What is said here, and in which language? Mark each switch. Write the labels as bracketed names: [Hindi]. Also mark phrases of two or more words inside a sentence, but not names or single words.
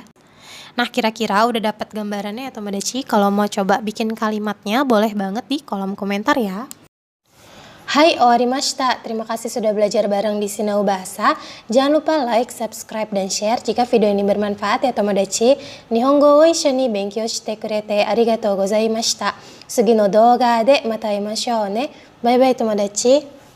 [Indonesian] Nah, kira-kira udah dapat gambarannya ya Tomodachi. Kalau mau coba bikin kalimatnya boleh banget di kolom komentar ya. [Japanese] はい、終わりました. [Indonesian] Terima kasih sudah belajar bareng di Sinau Bahasa. Jangan lupa [English] like, subscribe, [Indonesian] dan share jika video ini bermanfaat ya Tomodachi. [Japanese] 日本語を一緒に勉強してくれてありがとうございました. 次の動画でまた会いましょうね. [English] Bye bye Tomodachi.